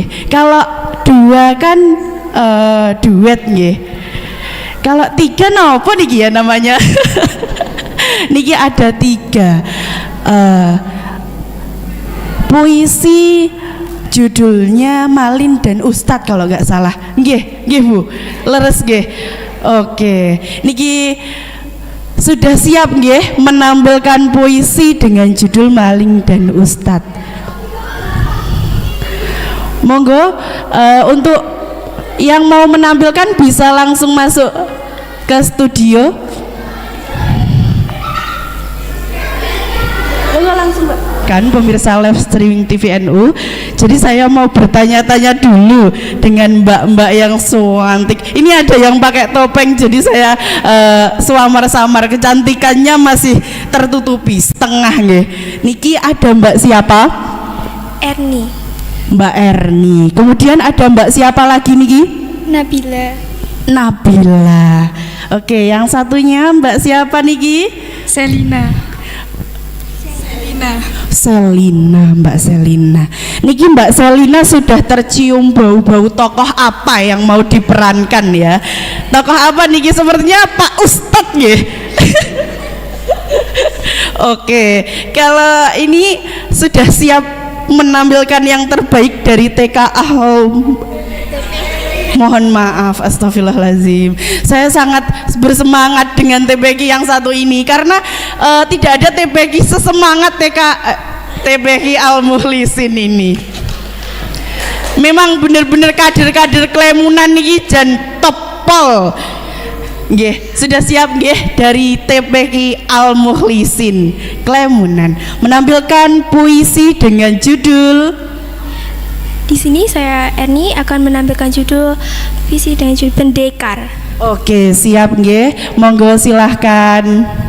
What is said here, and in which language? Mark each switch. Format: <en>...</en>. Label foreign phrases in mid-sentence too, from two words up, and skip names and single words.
<id>Kalau dua kan duet nggih. Kalau tiga apa niki ya namanya? Niki ada tiga puisi. Judulnya Malin dan Ustadz kalau nggak salah.</id> <jv>Nggih, nggih Bu. Leres nggih.</jv> <id>Oke. Niki sudah siap nggih menampilkan puisi dengan judul Malin dan Ustadz. Monggo untuk yang mau menampilkan bisa langsung masuk ke studio. Monggo langsung, Mbak. Kan pemirsa live streaming TVNU. Jadi saya mau bertanya-tanya dulu dengan mbak-mbak yang cantik. Ini ada yang pakai topeng, jadi saya samar-samar, kecantikannya masih tertutupi setengah nggih. Niki ada mbak siapa? Erni. Mbak Erni. Kemudian ada mbak siapa lagi niki? Nabila. Nabila. Oke, yang satunya mbak siapa niki? Selina. Selina, Mbak Selina. Niki Mbak Selina sudah tercium bau-bau tokoh apa yang mau diperankan ya? Tokoh apa niki? Sepertinya Pak Ustadz ya. Oke, kalau ini sudah siap menampilkan yang terbaik dari TKA. Mohon maaf, astagfirullahaladzim. Saya sangat bersemangat dengan TPQ yang satu ini karena tidak ada TPQ sesemangat TPQ Al-Mukhlisin ini. Memang benar-benar kader-kader Klemunan</id> <jv>niki jan topol. Nggih,</jv> <id>sudah siap nggih dari TPQ Al-Mukhlisin Klemunan menampilkan puisi dengan judul. Di sini saya Erni akan menampilkan judul puisi dengan judul Pendekar. Oke, siap nggih. Monggo silahkan.</id>